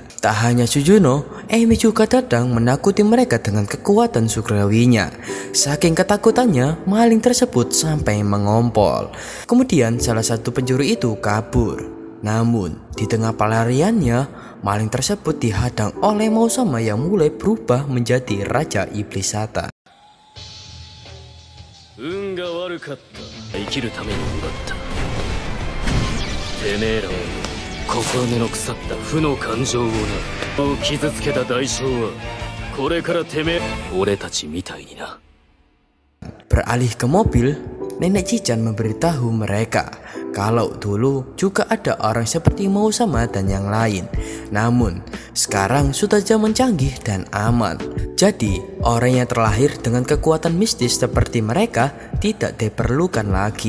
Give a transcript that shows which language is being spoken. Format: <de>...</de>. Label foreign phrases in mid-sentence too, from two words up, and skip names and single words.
<id>Tak hanya Suzuno, Emi juga datang menakuti mereka dengan kekuatan surgawinya. Saking ketakutannya, maling tersebut sampai mengompol. Kemudian salah satu pencuri itu kabur. Namun di tengah pelariannya, maling tersebut dihadang oleh Mausama yang mulai berubah menjadi Raja Iblis Satan.</id> <ja>運が悪かった。生きるために奪った。てめえらは心根の腐った負の感情をな、を傷つけた代償はこれからてめえ俺たちみたいにな。</ja> <id>Beralih ke mobil, Nenek Cican memberitahu mereka kalau dulu juga ada orang seperti Mausama dan yang lain. Namun sekarang sudah zaman canggih dan aman. Jadi orang yang terlahir dengan kekuatan mistis seperti mereka tidak diperlukan lagi.</id>